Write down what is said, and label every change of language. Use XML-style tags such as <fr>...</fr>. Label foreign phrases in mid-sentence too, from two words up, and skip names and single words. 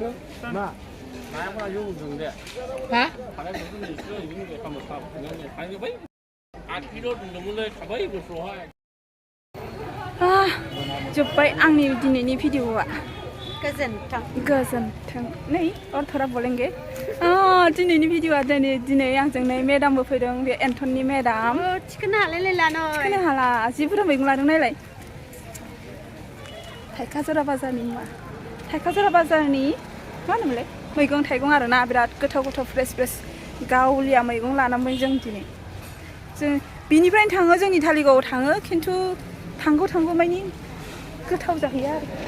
<brx>जोब्बाय आंनि दिनैनि भिडिअआ गोजोन्थों नै</brx> <hi>और थोड़ा बोलेंगे</hi> <brx>दिनैनि भिडिअआ दिनै आंजों नै मेडामबो फैदों बे एन्थननि मेडाम थिखोनो हालाय हाला जि बुरजा मैगं लादों नायलाय थाइखाजरा बाजारनि मुवा थाइखाजरा बाजारनि मा होनोमोनलाय मैगं थाइगं आरोना बिराद गोथाव फ्रेस गावलिया मैगं लानांबाय जों दिनै जों बिनिफ्रायनो थाङो जोंनि धालिगावआव थाङो खिन्थु थांगौ मानि गोथाव जाहैया आरो</brx>